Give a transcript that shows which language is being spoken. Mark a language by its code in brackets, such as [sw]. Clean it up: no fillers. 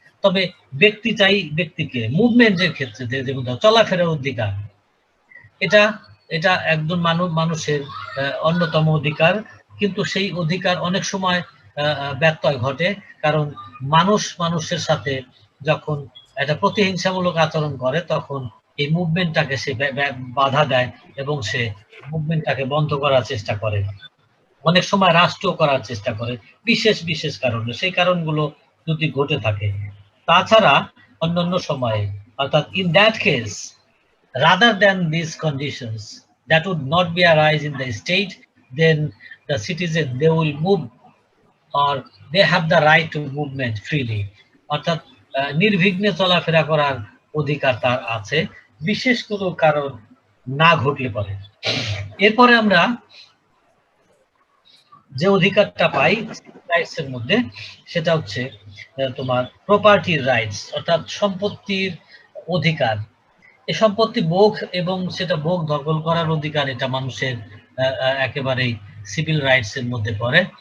[bn] তবে ব্যক্তিটাই ব্যক্তিকে মুভমেন্টের ক্ষেত্রে যেমন চলাফেরার অধিকার, এটা এটা একজন মানুষের অন্যতম অধিকার, কিন্তু সেই অধিকার অনেক সময় ব্যত্যয় ঘটে, কারণ মানুষ মানুষের সাথে যখন একটা প্রতিহিংসামূলক আচরণ করে তখন এই মুভমেন্টটাকে সে বাধা দেয় এবং সে মুভমেন্টটাকে বন্ধ করার চেষ্টা করে। অনেক সময় রাষ্ট্র করার চেষ্টা করে বিশেষ বিশেষ কারণে, সেই কারণগুলো যদি ঘটে থাকে। তাছাড়া অন্যান্য সময়ে, অর্থাৎ [en] in that case rather than these conditions that would not be arise in the state, then the citizen they will move or they have the right to movement freely, [bn] অর্থাৎ নির্বিঘ্নে চলাফেরা করার অধিকার তার আছে বিশেষ কোনো কারণ না ঘটলে পরে। এরপরে আমরা যে অধিকারটা পাই রাইটস এর মধ্যে সেটা হচ্ছে তোমার প্রপার্টির রাইটস, অর্থাৎ সম্পত্তির অধিকার। এই সম্পত্তি ভোগ এবং সেটা ভোগ দখল করার অধিকার, এটা মানুষের একেবারেই সিভিল রাইটস এর মধ্যে পড়ে।